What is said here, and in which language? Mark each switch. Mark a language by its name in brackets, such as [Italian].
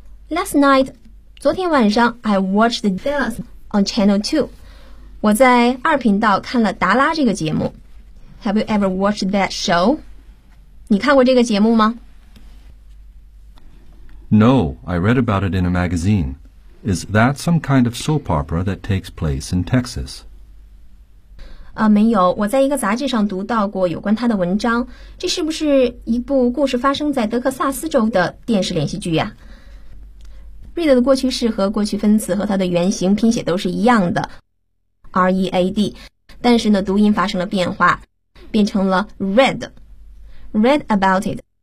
[English] Last night, [Chinese] 昨天晚上 [English] I watched this on channel 2. [Chinese] 我在二频道看了达拉这个节目。 [English] Have you ever watched that show? [Chinese] 你看过这个节目吗？ [English] No, I read about it in a magazine. Is that some kind of soap opera that takes place in Texas? [Chinese] 没有，我在一个杂志上读到过有关它的文章。这是不是一部故事发生在德克萨斯州的电视连续剧呀？ Read 的过去式和过去分词和它的原型拼写都是一样的。 READ, 但是呢，读音发生了变化，变成了 read. [English] Read about it.